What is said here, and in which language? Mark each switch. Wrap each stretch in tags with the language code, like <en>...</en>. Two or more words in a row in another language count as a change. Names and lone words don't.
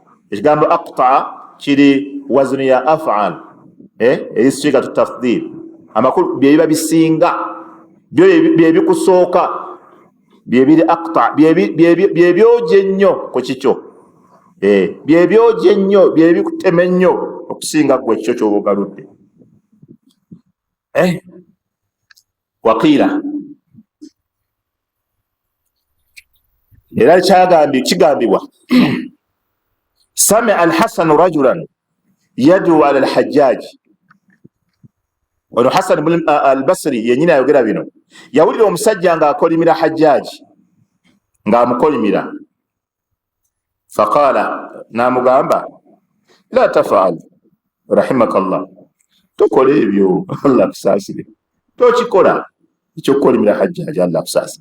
<lg>Ekigambo aqta kiri wazuni ya af'al, erisigatu tafdil, amakulu bye biba bisinga, bye bikusooka, bye biri aqta, bye byoje ennyo ku kikyo, bye byoje ennyo, bye bikutema ennyo okusinga gwe ekikyo ky'oba ogaludde. Waqiila, era kigambibwa,</lg> <ar>سمع الحسن رجلا يدعو على الحجاج.</ar> <lg>Ono Hasan al-Basri yennyini ayogera bino. Yawulira omusajja ng'akolimira Hajjaji, ng'amukolimira. Faqala, n'amugamba,</lg> <ar>لا تفعل رحمك الله,</ar> <lg>tokola ebyo, Allah akusaasire, tokikola ekyokukolimira Hajjaji, Allah akusaasire.</lg>